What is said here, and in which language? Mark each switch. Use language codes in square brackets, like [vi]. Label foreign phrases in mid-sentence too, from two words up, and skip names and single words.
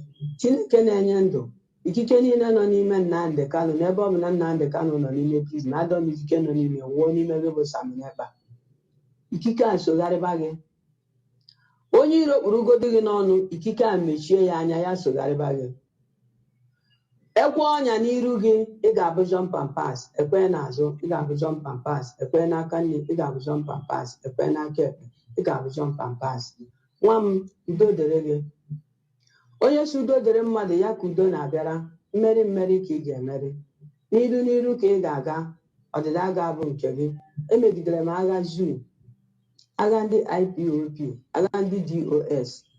[ig] Chineke na-enye ndụ, ikike niile nọ n'ime Nnamdi Kanu, n'ebe ọ bụ na Nnamdi Kanu nọ n'ime prison, Adom ikike nọ n'ime wuo n'ime gị bụ Saminekpa. Ikike a sogharịba gị. Onye iro kpurugodo gị n'ọnụ, ikike a mechie ya anya, ya sogharịba gị. Ekwe ọnya n'iru gị, ị ga-abụ [en] jump pass, [ig] ekwe n'azụ, ị ga-abụ [en] jump pass, [ig] ekwe n'aka nne, ị ga-abụ [en] jump pass, [ig] ekwe n'aka ekpe, ị ga-abụ [en] jump pass. [ig] Nwa m, udo dịrị gị. Onye si udo dịrị mmadụ, ya ka udo na-abịara. Mmeri ka ị ga-emeri. N'iru ka ị ga-aga, ọdịda ga-abụ nke gị. Emegidere m agha zoo, agha ndị IPOP, agha ndị DOS.